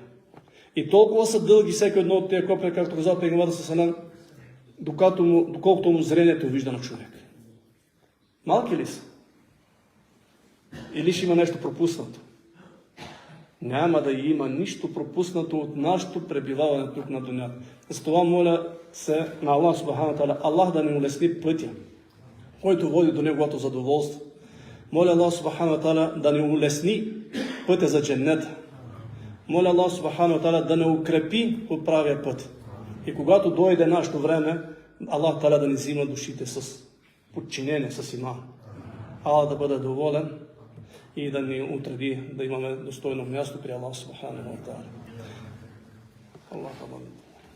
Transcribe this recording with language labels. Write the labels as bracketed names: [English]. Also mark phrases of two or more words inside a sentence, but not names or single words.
[Bulgarian] И толкова са дълги всеки едно от тези копия, както казал Пейгамберът салам, доколкото му зрението вижда на човек. Малки ли са? Или ще има нещо пропуснато? Няма да има нищо пропуснато от нашето пребиваване тук на дунята. Затова моля се на [Arabic] الله سبحانه و تعالى, [Bulgarian] Аллах да ни улесни пътя, който води до неговото задоволство. Моля [Arabic] الله سبحانه و تعالى [Bulgarian] да ни улесни пътя за дженнета. Моля [Arabic] الله سبحانه و تعالى [Bulgarian] да не укрепи по правия път. И когато дойде нашето време, [Arabic] الله تعالى [Bulgarian] да ни взима душите с подчинение, с иман. Аллах да бъде доволен и да ни отреди да имаме достойно място при [Arabic] الله سبحانه و تعالى. [Bulgarian] Аллах